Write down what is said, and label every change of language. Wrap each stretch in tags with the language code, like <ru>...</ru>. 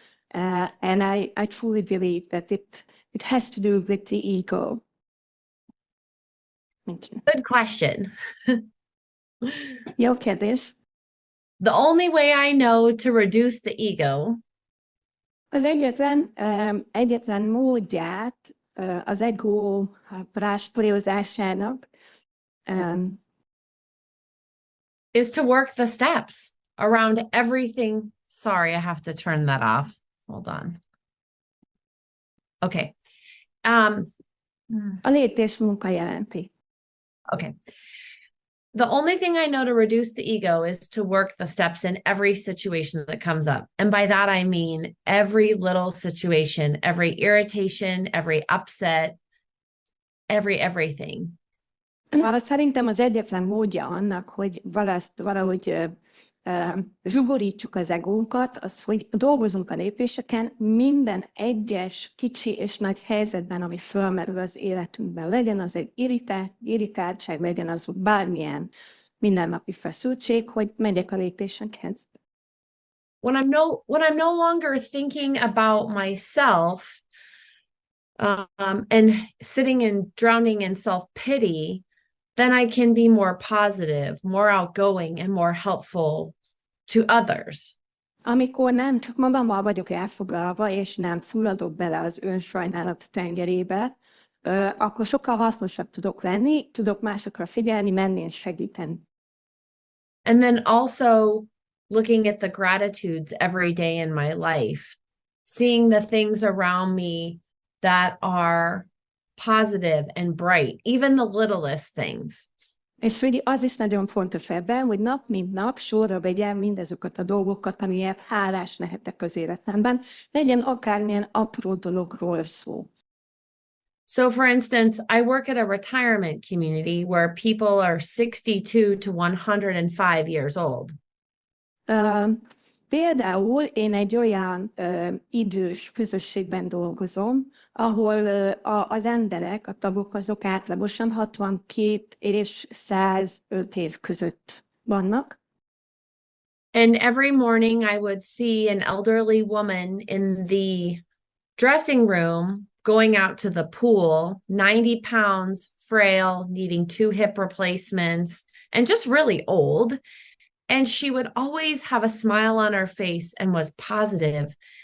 <en>And I truly believe that it has to do with the ego. Thank you. Good question.</en> <hu>Jó kérdés.</hu> <en>The only way I know to reduce the ego</en> <hu>Az egyetlen módját az ego ráspolyozásának</hu> <en>is to work the steps around everything. Sorry, I have to turn that off. Hold on. Okay.</en> <hu>A lépés munka jelenti.</hu> <en>Okay. The only thing I know to reduce the ego is to work the steps in every situation that comes up. And by that, I mean every little situation, every irritation, every upset, everything.</en> <hu>Szerintem az egyetlen módja annak, hogy valahogy zsugorítsuk az egónkat, az, hogy dolgozunk a lépéseken minden egyes kicsi és nagy helyzetben, ami fölmerül az életünkben. Legyen az egy irritáltság, legyen az bármilyen mindennapi feszültség, hogy megyek a lépésekhez.</hu> <en>When I'm no longer thinking about myself and sitting and drowning in self-pity, then I can be more positive, more outgoing, and more helpful to others.</en> <hu>Amikor nem csak magammal vagyok elfoglalva, és nem fulladok bele az önsajnálat tengerébe, akkor sokkal hasznosabb tudok lenni, tudok másokra figyelni, menni és segíteni.</hu> <en>And then also looking at the gratitudes every day in my life, seeing the things around me that are positive and bright, even the littlest things.</en> <hu>És ugye az is nagyon fontos ebben, hogy nap mint nap sorra vegyem mindazokat a dolgokat, amiért hálás lehetek az életemben, legyen akármilyen apró dologról szó.</hu> <en>So for instance, I work at a retirement community where people are 62 to 105 years old.</en> <hu>Például én egy olyan idős közösségben dolgozom, ahol az emberek, a tagok azok átlagosan 62 és 105 év között vannak.</hu> <en>And every morning I would see an elderly woman in the dressing room going out to the pool, 90 pounds, frail, needing 2 hip replacements, and just really old. And she would always have a smile on her face and was positive.</en>